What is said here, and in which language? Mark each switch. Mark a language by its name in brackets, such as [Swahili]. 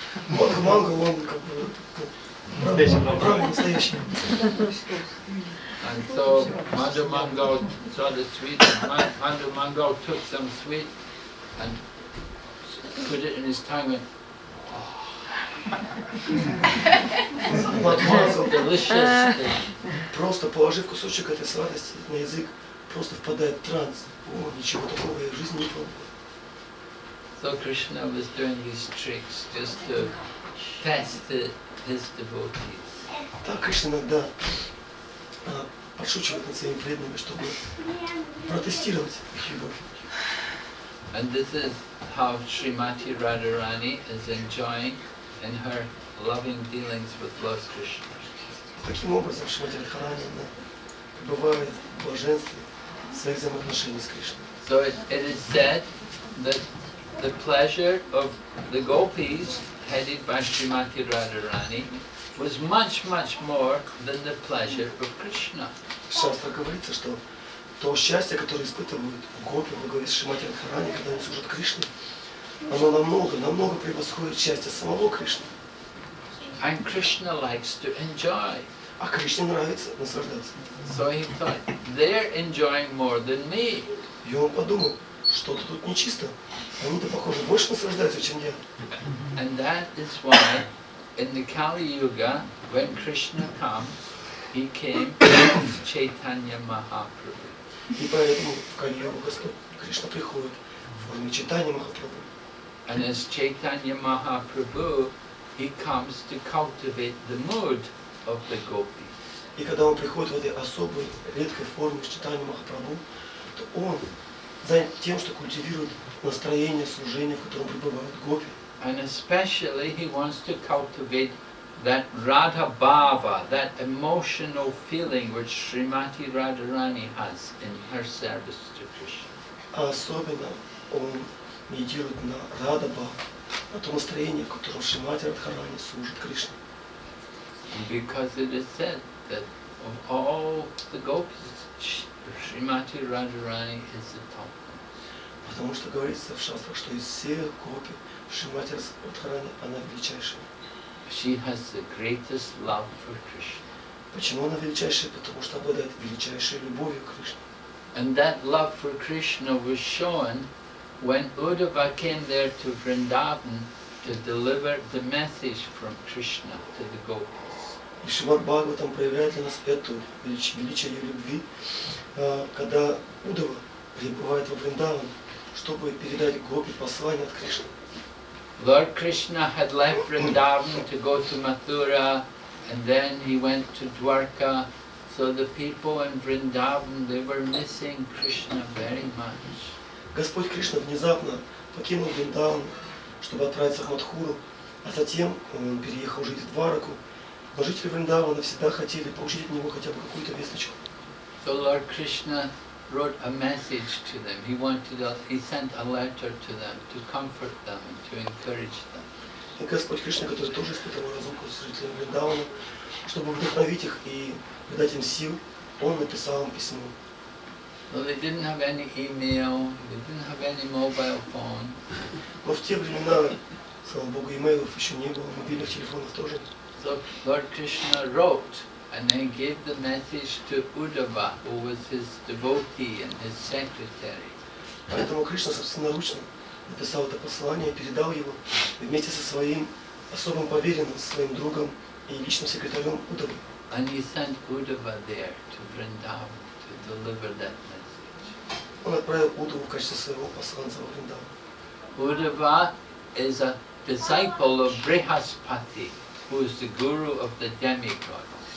[Russian] Мадху Мангал, он как бы браман настоящий. [English] And so Madhu Mangal saw the sweet, and Madhu Mangal took some sweet and put it in his tongue and [Russian] Мадху Мангал, [English] delicious. [Russian] просто положив кусочек этой сладости на язык, просто впадает в транс. О, ничего такого я в жизни не пробовал. [English] So Krishna was doing these tricks just to test his devotees. [Russian] Так Кришна иногда подшучивает над своими преданными, чтобы протестировать их любовь. [English] And this is how Srimati Radharani is enjoying in her loving dealings with Lord Krishna. [Russian] Таким образом, Шримати Радхарани пребывает в блаженстве своих взаимоотношений с Кришной. [English] So it is said that the pleasure of the gopis, headed by Srimati Radharani, was much, much more than the pleasure of Krishna. [Russian] В шастрах говорится, что то счастье, которое испытывают гопи во главе с Шримати Радхарани, когда они служат Кришне, оно намного превосходит счастье самого Кришны. [English] And Krishna likes to enjoy. [Russian] А Кришне нравится наслаждаться. [English] So he thought, they're enjoying more than me. [Russian] И он подумал, что-то тут нечисто. Они-то, похоже, больше наслаждаются, чем я. [English] And that is why in the Kali Yuga, when Krishna comes, he came as Chaitanya Mahaprabhu. [Russian] И поэтому в Кали-югу Господь Кришна приходит в форме Чайтаньи Махапрабху. [English] And as Chaitanya Mahaprabhu, he comes to cultivate the mood of the gopis. [Russian] И когда он приходит в этой особой, редкой форме Чайтаньи Махапрабху, то он занят тем, что культивирует настроение служения, в котором пребывают гопи. [English] And especially he wants to cultivate that Radha Bhava, that emotional feeling which Srimati Radharani has in her service to Krishna. [Russian] А особенно он медитирует на Радха-бхава, на то настроение, в котором Шримати Радхарани служит Кришне. [English] Because it is said that of all the gopis, Srimati Radharani is the top. [Russian] Потому что говорится в шастрах, что из всех гопи Шримати Радхарани она величайшая. She has the greatest love for Krishna. Почему она величайшая? Потому что обладает величайшей любовью к Кришне. [English] And that love for Krishna was shown when Uddhava came there to Vrindavan to deliver the message from Krishna to the gopis. [Russian] И Шримад Бхагаватам проявляет для нас эту величие ее любви, когда Удава прибывает во Вриндаван, чтобы передать гопи послание от Кришны. [English] Lord Krishna had left Vrindavan to go to Mathura, and then he went to Dwarka. So the people in Vrindavan, they were missing Krishna very much. [Russian] Господь Кришна внезапно покинул Вриндаван, чтобы отправиться в Мадхуру, а затем он переехал жить в Двараку. Но жители Вриндавана всегда хотели получить от него хотя бы какую-то весточку. [English] So Lord Krishna wrote a message to them. He sent a letter to them to comfort them and to encourage them. [Russian] И Господь Кришна, который тоже испытывал разлуку с жителями Вриндавана, чтобы вдохновить их и придать им сил, он написал им письмо. [English] So they didn't have any email, they didn't have any mobile phone. [Russian] Но в те времена, слава Богу, имейлов еще не было, мобильных телефонов тоже. [English] So Lord Krishna wrote and then gave the message to Uddhava, who was his devotee and his secretary. [Russian] Поэтому Кришна собственноручно написал это послание, передал его вместе со своим особым поверенным, своим другом и личным секретарем Уддавой. [English] And he sent Uddhava there to Vrindavan to deliver that message. [Russian] Он отправил Уддаву в качестве своего посланца во Вриндаван. [English] Uddhava is a disciple of Brihaspati, who is the guru of the demigods.